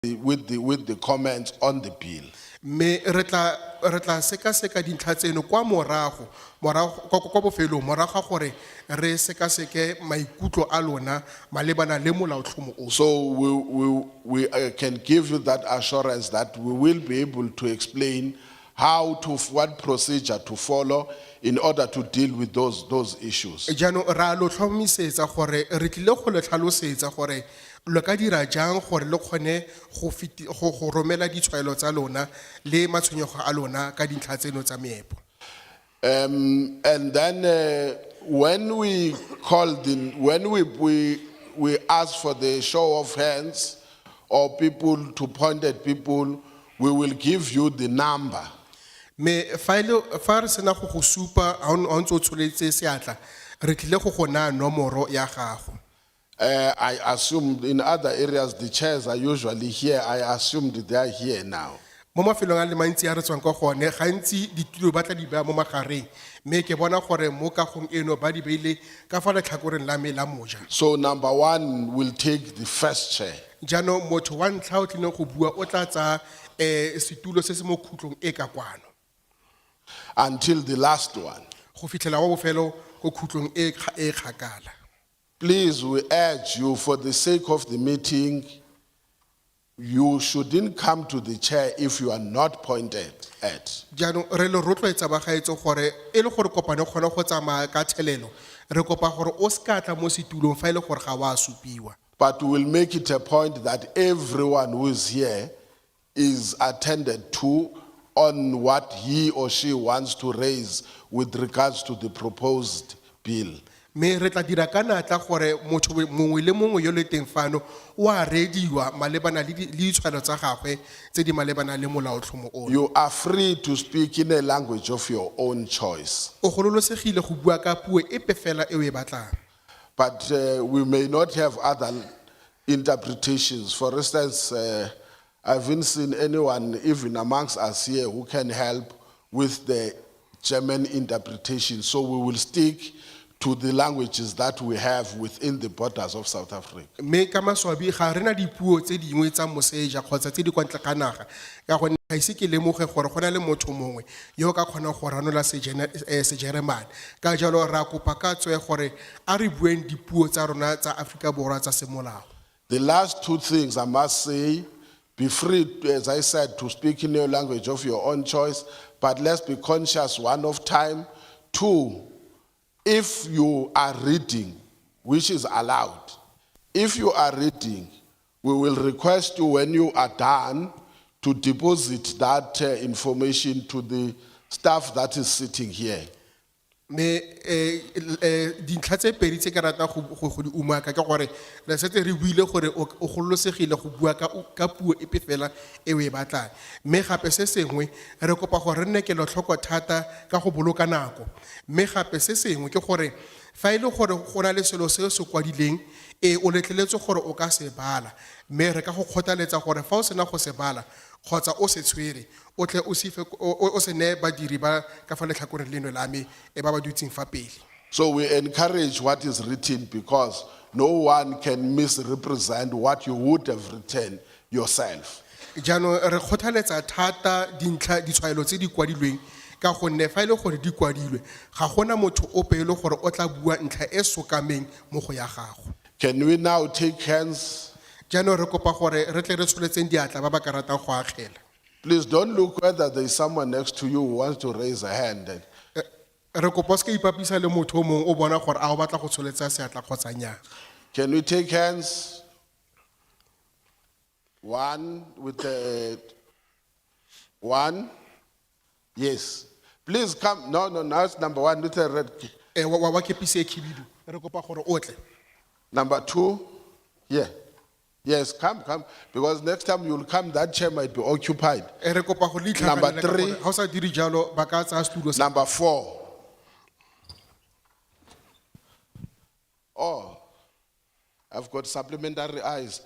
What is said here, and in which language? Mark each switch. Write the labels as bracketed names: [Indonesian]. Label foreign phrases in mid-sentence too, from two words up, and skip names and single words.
[English] with the comments on the bill. [Tswana] Me retla seka dintlha tseno kwa morago kwa bofelong morago ga gore re seke maikutlo a lona malebana le molaotlhomo o. [English] So we can give you that assurance that we will be able to explain what procedure to follow in order to deal with those issues. [Tswana] Jaanong ra lo tlhomisetsa gore re tlile go le tlhalosetsa gore lo ka dira jang gore le kgone go romela ditshwaelo tsa lona le matshwenyego a lona ka dintlha tseno tsa meepo. [English] And then when we ask for the show of hands or people to point at people, we will give you the number. [Tswana] Me fa re sena go go supa ha o ntse o tsholetse seatla re tlile go gona nomoro ya gago. [English] I assume in other areas the chairs are usually here. I assumed they are here now. [Tswana] Mo mafelong a le mantsi a re tswang ka gone gantsi ditulo ba tla di bea mo magareng me ke bona gore mo kagong eno ba di beile ka fa letlhakoreng la me la moja. [English] So number one will take the first chair. [Tswana] Jaanong motho wa ntlha o tlile go bua o tla tsa setulo se se mo khutlong e ka kwano [English] until the last one. [Tswana] go fitlhela wa bofelo go khutlong e kgakala. [English] Please, we urge you, for the sake of the meeting, you shouldn't come to the chair if you are not pointed at. [Tswana] Jaanong re le rotloetsa bagaetso gore e le gore kopane kgona go tsamaya ka thelelo re kopa gore o ska tla mo setulong fa ile gore ga wa supiwa. [English] But we will make it a point that everyone who is here is attended to on what he or she wants to raise with regards to the proposed bill. [Tswana] Me re tla dira ka natla gore motho mongwe le mongwe yo le teng fano o a rediwa malebana le ditshwano tsa gagwe tse di malebana le molaotlhomo o. [English] You are free to speak in a language of your own choice. [Tswana] O gololosegile go bua ka puo epe fela e o e batlang. [English] But we may not have other interpretations. For instance, I haven't seen anyone, even amongst us here, who can help with the German interpretation. So we will stick to the languages that we have within the borders of South Africa. [Tswana] Me ka maswabi ga rena dipuo tse dingwe tsa moseja kgotsa tse di kwa ntle ga naga ka go ga ise ke lemoge gore go na le motho mongwe yo ka kgona go ranola sejeremane ka jalo ra kopa ka tswe gore a re bueng dipuo tsa rona tsa Afrika Borwa tsa semolao. [English] The last two things I must say, be free, as I said, to speak in your language of your own choice, but let's be conscious, one, of time. Two, if you are reading, which is allowed, if you are reading, we will request you when you are done to deposit that information to the staff that is sitting here. [Tswana] Me dintlha tse pedi tse ke rata go di umaka ka gore le setse re buile gore o gololosegile go bua ka puo epe fela e o e batlang me gape se sengwe re kopa gore re nne ke lo tlhoko thata ka go boloka nako me gape se sengwe ke gore fa ile gore go na le selo se se kwadileng o letleletse gore o ka se bala me re ka go kgothaletsa gore fa o sena go se bala kgotsa o se tshwere o tle o se ne badiri ba ka fa letlhakoreng leno la me e ba ba dutseng fa pele. [English] So we encourage what is written because no one can misrepresent what you would have written yourself. [Tswana] Jaanong re kgothaletsa thata dintlha ditshwaelo tse di kwadilweng ka gonne fa ile gore di kwadilwe ga gona motho o pele gore o tla bua ntlha e sokameng mo go ya gago. [English] Can we now take hands? [Tswana] Jaanong re kopa gore re tle re tsholetseng diatla ba ba ka ratang go agela. [English] Please don't look whether there is someone next to you who wants to raise a hand. [Tswana] Re kopa se ka ipapisa le motho o mongwe o bona gore a o batla go tsholetsa seatla kgotsa nya. [English] Can we take hands? One with the one. Yes. Please come. No, it's number one with the red. [Tswana] Wa kepise khibidu. Re kopa gore o tle. [English] Number two. Yeah. Yes, come. Because next time you'll come, that chair might be occupied. Number three. Number four. Oh, I've got supplementary eyes.